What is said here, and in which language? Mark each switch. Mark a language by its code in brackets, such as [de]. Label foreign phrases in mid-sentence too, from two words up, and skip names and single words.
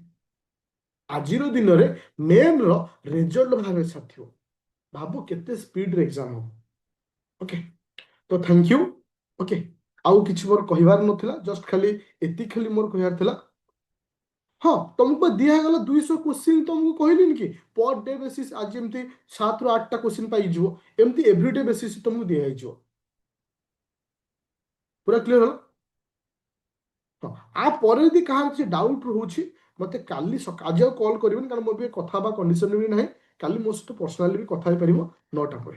[or] ଆଜିର ଦିନରେ ମେନ୍ ର ରେଜଲ୍ଟ ବାହାରି ସାରିଥିବ। ଭାବ କେତେ ସ୍ପିଡରେ ଏକ୍ସାମ ହବ। ଓକେ, ତ [en] thank you. [or] ଓକେ, ଆଉ କିଛି ମୋର କହିବାର ନଥିଲା, ଜଷ୍ଟ ଖାଲି ଏତିକି ଖାଲି ମୋର କହିବାର ଥିଲା। ହଁ ତମକୁ ଦିଆଗଲା 200 क्वेश्चन ତମକୁ କହିଲିନି କି [en] per day basis [or] आज ଯେମିତି 7 ରୁ 8ଟା क्वेश्चन ପାଇଯିବ ଏମିତି [en] everyday basis [or] ତମକୁ ଦିଆହେଇଯିବ। ପୁରା କ୍ଲିୟର ହେଲା? ହଁ ଆ ପରେ ଯଦି କାହାର କିଛି ଡାଉଟ୍ ରହୁଛି ମତେ କାଲି ଆଜି ଆଉ କଲ୍ କରିବେନି କାରଣ ମୁଁ ଏବେ କଥା ହେବା କଣ୍ଡିସନରେ ବି ନାହିଁ। କାଲି ମୋ ସହିତ ପର୍ସନାଲି ବି କଥା ହେଇପାରିବ 9ଟା ପରେ।